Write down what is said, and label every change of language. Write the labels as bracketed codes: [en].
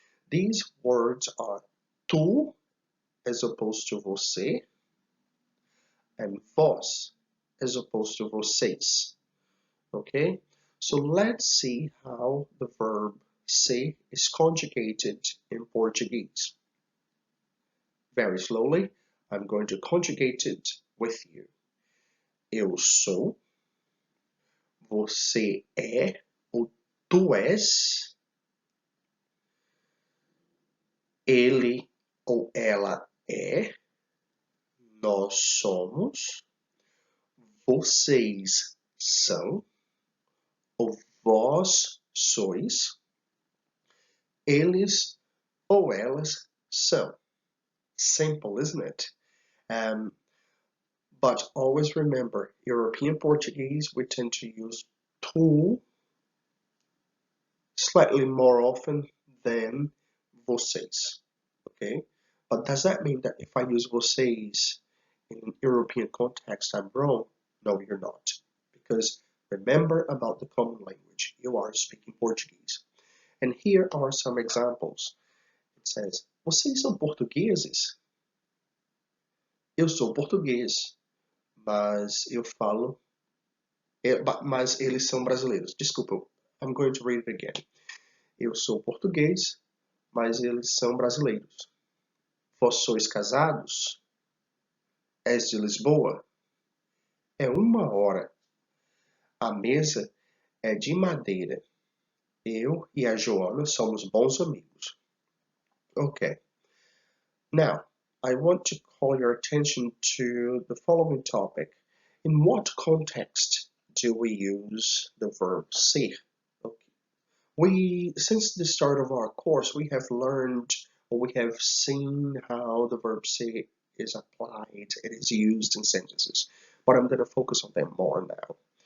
[en] These words are tu, as opposed to você, and vós, as opposed to vocês. Okay? So let's see how the verb ser is conjugated in Portuguese. Very slowly, I'm going to conjugate it with you. [pt] Eu sou, você é, ou tu és, ele ou ela é, nós somos, vocês são, ou vós sois, eles ou elas são. [en] Simple, isn't it? But always remember, European Portuguese, we tend to use tu slightly more often than vocês, okay? But does that mean that if I use vocês in an European context, I'm wrong? No, you're not. Because remember about the common language. You are speaking Portuguese. And here are some examples. It says, [pt] vocês são portugueses? Eu sou português, mas eu falo... Mas eles são brasileiros. Desculpa, [en] I'm going to read it again. [pt] Eu sou português, mas eles são brasileiros. Vós sois casados? És de Lisboa? É 1 hora. A mesa é de madeira. Eu e a Joana somos bons amigos. [en] Okay. Now, I want to call your attention to the following topic. In what context do we use the verb ser? Since the start of our course, we have learned or we have seen how the verb ser is applied, it is used in sentences, but I'm going to focus on them more now.